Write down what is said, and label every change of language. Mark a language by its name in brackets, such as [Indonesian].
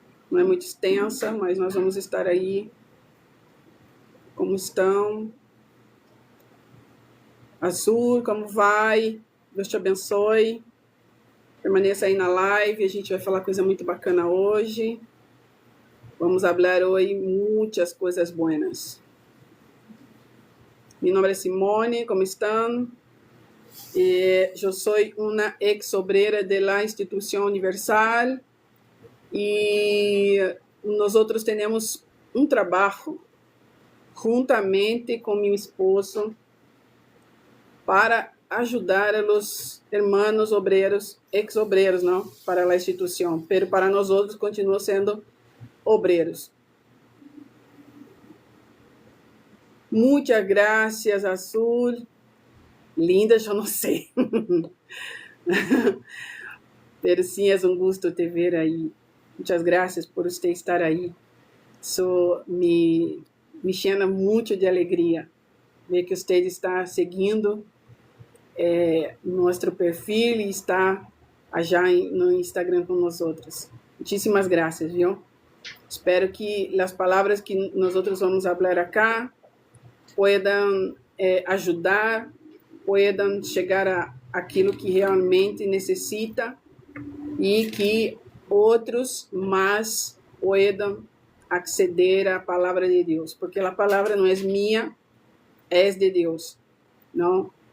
[Portuguese] Não é muito extensa, mas nós vamos estar aí. Como estão? Azul, como vai? Deus te abençoe. Permaneça aí na live, a gente vai falar coisa muito bacana hoje. Vamos falar hoje muitas coisas buenas. [Spanish] Mi nombre es Simone, ¿cómo están? Yo soy una ex obrera de la Institución Universal y nosotros tenemos un trabajo juntamente con mi esposo para ajudar a los hermanos obreros, ex obreros, ¿no? Para la institución, pero para nosotros continúa siendo obreros. Muchas gracias, Azul. Linda, yo no sé. Pero sí, es un gusto te ver ahí. Muchas gracias por usted estar ahí. [Portuguese] Isso [Spanish] me llena [Portuguese] muito de alegria ver que você está seguindo nosso perfil e está já no Instagram com nós outros. Muitíssimas graças, viu? Espero que as palavras que nós outros vamos falar [Spanish] acá puedan [Portuguese] ajudar, puedan chegar a aquilo que realmente necessita e que outros mais [Spanish] puedan acceder [Portuguese] à palavra de Deus, porque a palavra não é minha, é de Deus, não?